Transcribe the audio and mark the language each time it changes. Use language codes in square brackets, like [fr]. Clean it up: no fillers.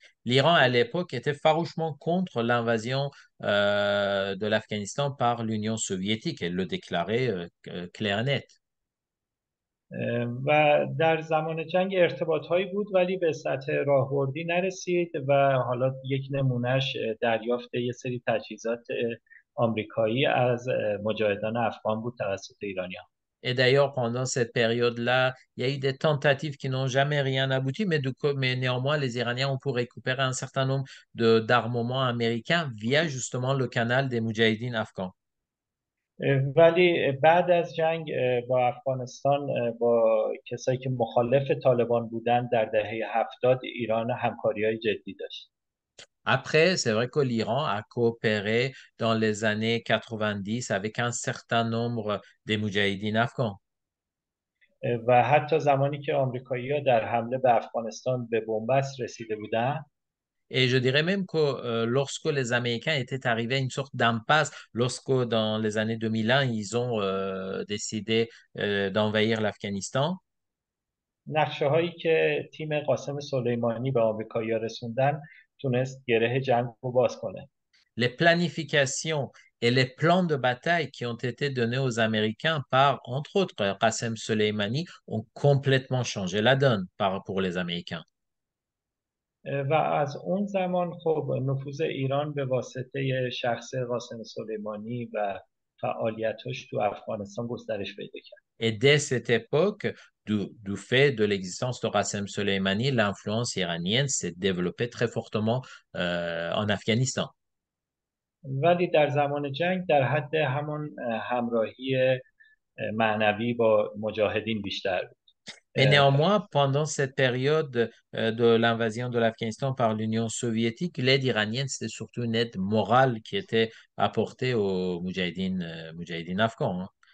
[fr] L'Iran, à l'époque, était farouchement contre l'invasion de l'Afghanistan par l'Union soviétique. Elle le déclarait clair et net. [fa] و در زمان جنگ ارتباطهایی بود ولی به سطح راهبردی نرسید و حالا یک نمونهش دریافت یه سری تجهیزات آمریکایی از مجاهدان افغان بود توسط ایرانیان. [fr] Et d'ailleurs, pendant cette période-là, il y a eu des tentatives qui n'ont jamais rien abouti, mais néanmoins, les Iraniens ont pu récupérer un certain nombre d'armements américains via justement le canal des Moudjahidines afghans. [fa] ولی بعد از جنگ با افغانستان با کسایی که مخالف طالبان بودن در دهه 70 ایران همکاری‌های جدی داشت. [fr] Après, c'est vrai que l'Iran a coopéré dans les années 90 avec un certain nombre des Moudjahidines afghans. [fa] و حتی زمانی که آمریکایی‌ها در حمله به افغانستان به بنبست رسیده بودند، [fr] Et je dirais même que lorsque les Américains étaient arrivés à une sorte d'impasse, lorsque dans les années 2001, ils ont décidé d'envahir l'Afghanistan, [fa] نقشه هایی که تیم قاسم سلیمانی به آمریکایی‌ها رسوندن تونست گره جنگ رو باز کنه. [fr] les planifications et les plans de bataille qui ont été donnés aux Américains par, entre autres, Qassem Soleimani ont complètement changé la donne pour les Américains. [fa] و از اون زمان خب نفوذ ایران به واسطه شخص قاسم سلیمانی و فعالیتش تو افغانستان گسترش پیدا کرد. [fr] Et dès cette époque, du fait de l'existence de Qassem Soleimani, l'influence iranienne s'est développée très fortement en Afghanistan. [fa] ولی در زمان جنگ در حد همون همراهی معنوی با مجاهدین بیشتر بود. [fr] Mais néanmoins, pendant cette période de l'invasion de l'Afghanistan par l'Union soviétique, l'aide iranienne, c'était surtout une aide morale qui était apportée aux moudjahidines afghans, hein.